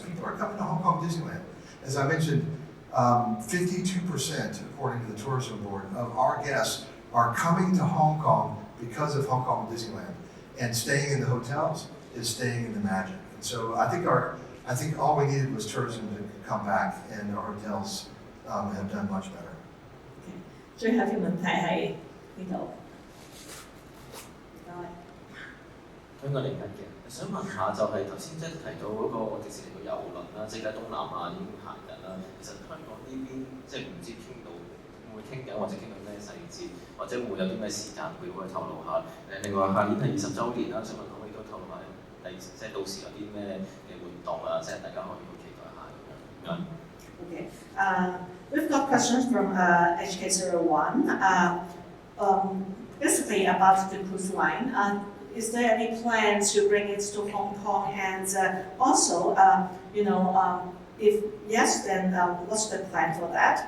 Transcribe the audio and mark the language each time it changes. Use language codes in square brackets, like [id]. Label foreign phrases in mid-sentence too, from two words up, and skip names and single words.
[en] People are coming to Hong Kong Disneyland. As I mentioned, 52%, according to the Tourism Board, of our guests are coming to Hong Kong because of Hong Kong Disneyland. And staying in the hotels is staying in the magic. And so I think all we needed was tourism to come back, and our hotels have done much better. [yue] 最後一條問題係呢度。香港嚟緊嘅，想問下就係頭先即係提到嗰個迪士尼個郵輪啦，即係而家東南亞已經行緊啦。其實香港呢邊即係唔知傾到會唔會傾緊，或者傾到咩細節，或者會唔會有啲咩時間表可以透露下？另外下年係20週年啦，想問可唔可以都透露下即係到時有啲咩嘅活動啊，即係大家可以好期待下咁樣。 [en] Okay. We've got questions from HK01. Basically about the cruise line. Is there any plans to bring it to Hong Kong? And also, if yes, then what's the plan for that?